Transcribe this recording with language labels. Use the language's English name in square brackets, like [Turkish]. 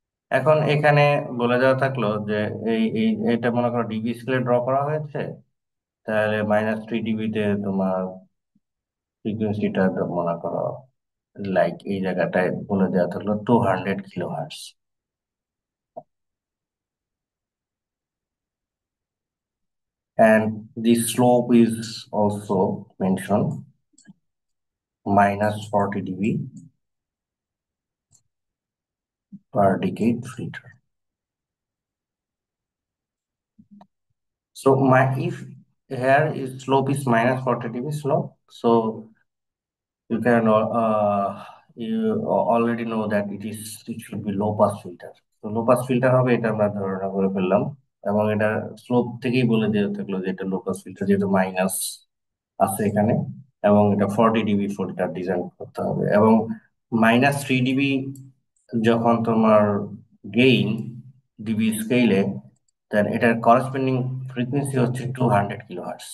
[Bangla] এখন এখানে বলে দেওয়া থাকলো যে এটা মনে করো ডিবি স্কেলে ড্র করা হয়েছে, তাহলে -3 ডিবিতে তোমার ফ্রিকোয়েন্সিটা মনে করো লাইক এই জায়গাটায় বলে দেওয়া থাকলো 200 kilohertz. [English] And the slope is also mentioned -40 dB per decade filter. So my if here is slope is -40 dB slope, so you can you already know that it should be low pass filter. [Bangla] So low pass filter হবে, এটা আমরা ধারণা করে ফেললাম এবং এটা slope থেকেই বলে দেওয়া থাকলো যে এটা লো পাস ফিল্টার, যেহেতু মাইনাস আছে এখানে, এবং এটা 40 ডিবি ফিল্টার ডিজাইন করতে হবে। এবং -3 ডিবি যখন তোমার গেইন ডিবি স্কেলে, দেন এটার করসপন্ডিং ফ্রিকোয়েন্সি হচ্ছে 200 কিলোহার্টজ।